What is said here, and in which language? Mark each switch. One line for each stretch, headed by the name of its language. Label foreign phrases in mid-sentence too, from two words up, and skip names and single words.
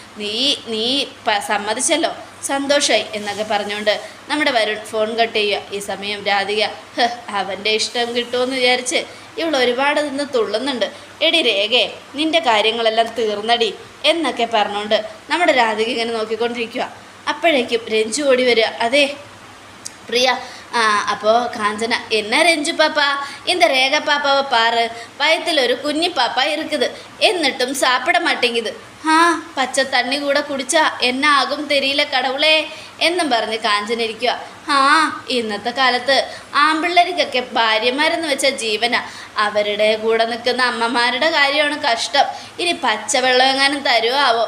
Malayalam: നീ സമ്മതിച്ചല്ലോ, സന്തോഷമായി എന്നൊക്കെ പറഞ്ഞുകൊണ്ട് നമ്മുടെ വരുൺ ഫോൺ കട്ട് ചെയ്യുക. ഈ സമയം രാധിക അവൻ്റെ ഇഷ്ടം കിട്ടുമെന്ന് വിചാരിച്ച് ഇവൾ ഒരുപാട് നിന്ന് തുള്ളുന്നുണ്ട്. എടി രേഖേ, നിൻ്റെ കാര്യങ്ങളെല്ലാം തീർന്നടി എന്നൊക്കെ പറഞ്ഞുകൊണ്ട് നമ്മുടെ രാധിക ഇങ്ങനെ നോക്കിക്കൊണ്ടിരിക്കുക. അപ്പോഴേക്കും രഞ്ജു ഓടി വരിക. അതെ പ്രിയ,
Tamil: அப்போ காஞ்சனா, என்ன ரெஞ்சு பாப்பா, இந்த ரேகா பாப்பாவை பாரு, வயத்தில் ஒரு குഞ്ഞി பாப்பா இருக்குது, എന്നിട്ടും சாப்பிட மாட்டேங்குது. பச்ச தண்ணி கூட குடிச்சா என்ன ஆகும் தெரியல்ல கடவுளே
Malayalam: എന്നും പറഞ്ഞ് കാഞ്ചനിരിക്കുക. ഇന്നത്തെ കാലത്ത് ആമ്പിള്ളേർക്കൊക്കെ ഭാര്യമാരെന്ന് വെച്ചാൽ ജീവനാ. അവരുടെ കൂടെ നിൽക്കുന്ന അമ്മമാരുടെ കാര്യമാണ് കഷ്ടം. ഇനി പച്ചവെള്ളം എങ്ങാനും തരുമോ ആവോ?